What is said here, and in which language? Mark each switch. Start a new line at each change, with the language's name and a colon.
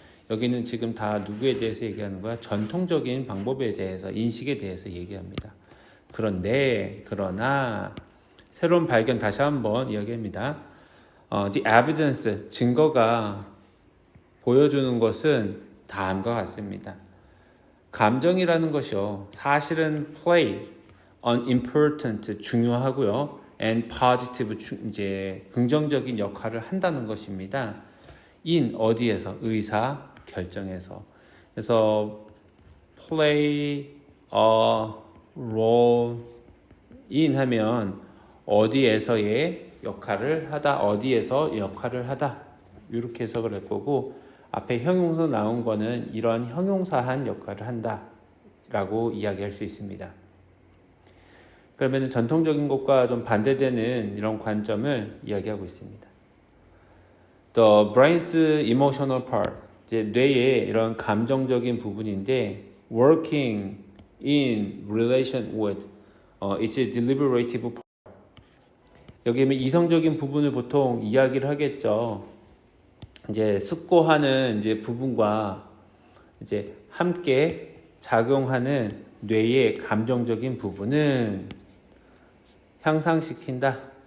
Korean: 여기는 지금 다 누구에 대해서 얘기하는 거야? 전통적인 방법에 대해서, 인식에 대해서 얘기합니다. 그러나 새로운 발견 다시 한번 이야기합니다.
English: The evidence,
Korean: 증거가 보여주는 것은 다음과 같습니다. 감정이라는 것이요. 사실은
English: play an important
Korean: 중요하고요.
English: and positive
Korean: 이제 긍정적인 역할을 한다는 것입니다. in 어디에서 의사 결정에서. 그래서
English: play a role in
Korean: 하면 어디에서의 역할을 하다, 어디에서 역할을 하다 이렇게 해석을 할 거고 앞에 형용사 나온 거는 이런 형용사한 역할을 한다 라고 이야기할 수 있습니다. 그러면 전통적인 것과 좀 반대되는 이런 관점을 이야기하고 있습니다.
English: The brain's emotional part,
Korean: 이제 뇌의 이런 감정적인 부분인데
English: working in relation with its deliberative part.
Korean: 여기에 이성적인 부분을 보통 이야기를 하겠죠. 이제 숙고하는 이제 부분과 이제 함께 작용하는 뇌의 감정적인 부분은 향상시킨다.